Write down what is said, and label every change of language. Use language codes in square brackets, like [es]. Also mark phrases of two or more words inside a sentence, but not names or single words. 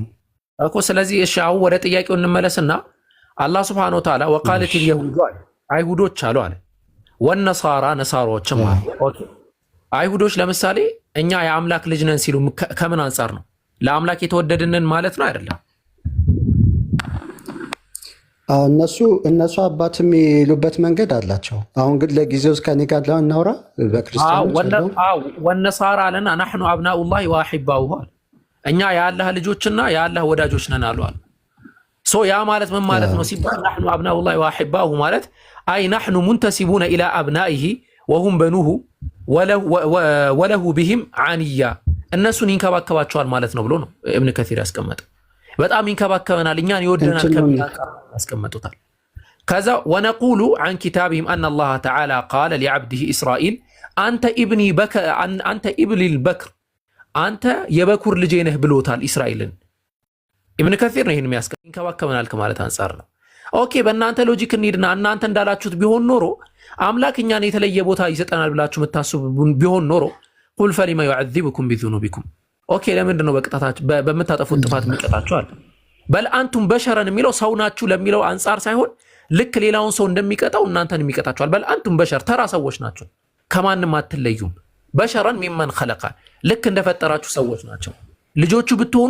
[am] እኮ። ስለዚህ እሺ አሁን ወደ ጥያቄው እንመለስና አላህ [ar] سبحانه وتعالى وقالت اليهود [am] አይሁዶች አሉ አለ ወነሳራ ነሳሮችም አሉ። ኦኬ አይሁዶች ለምሳሌ እኛ የአምላክ ልጅ ነን ሲሉ ከምን አንፃር ነው? ለአምላክ የተወደድንን ማለት ነው አይደለም? እነሱ አባት የሚሉበት መንገድ አላቸው። አሁን ግን ለጊዜው ከኔ ጋር እናውራ። በክርስቲያኖች ወነሳራ አለና [ar] نحن ابناء الله واحباؤه [am] እኛ የአላህ ልጆችና የአላህ ወዳጆች ነን አሉ። ሶ ያ ማለት ምን ማለት ነው ሲባል [ar] نحن ابناء الله واحباؤه [am] ማለት አይ [ar] نحن منتسبون الى ابنائه وهم بنوه وله بهم عنيا [am] እነሱን ይንከባከባቸዋል ማለት ነው ብሎ ነው ኢብኑ ከሲር ያስቀመጠው። በጣም ይንከባከበናል እኛን ይወደናል ከሚል ያስቀመጡታል። ከዛ ወነቁሉ [ar] عن كتابهم ان الله تعالى قال لعبده اسرائيل انت ابن البكر [am] አንተ የበኩር ልጄ ነህ ብሎታል እስራኤልን። ኢብኑ ከሲር ነው ይሄን የሚያስቀምጠው ይንከባከበናል ከማለት አንፃር ነው። ኦኬ በእናንተ ሎጂክ እንሂድና እናንተ እንዳላችሁት ቢሆን ኖሮ አምላክ እኛን የተለየ ቦታ ይሰጠናል ብላችሁ የምታስቡ ቢሆን ኖሮ [ar] قل فلم يعذبكم بذنوبكم [am] ኦኬ ለምንድን ነው በቅጣታችሁ በመታጠፉት ጥፋት የሚቀጣችሁ አለ። [ar] بل أنتم بشرا [am] የሚለው ሰው ናችሁ ለሚለው አንፃር ሳይሆን ልክ ሌላውን ሰው እንደሚቀጣው እናንተን የሚቀጣችኋል። [ar] بل أنتم بشر [am] ተራ ሰዎች ናቸው፣ ከማንም አትለዩም። [ar] بشر ممن خلق [am] ልክ እንደፈጠራችሁ ሰዎች ናቸው። ልጆቹ ብትሆኑ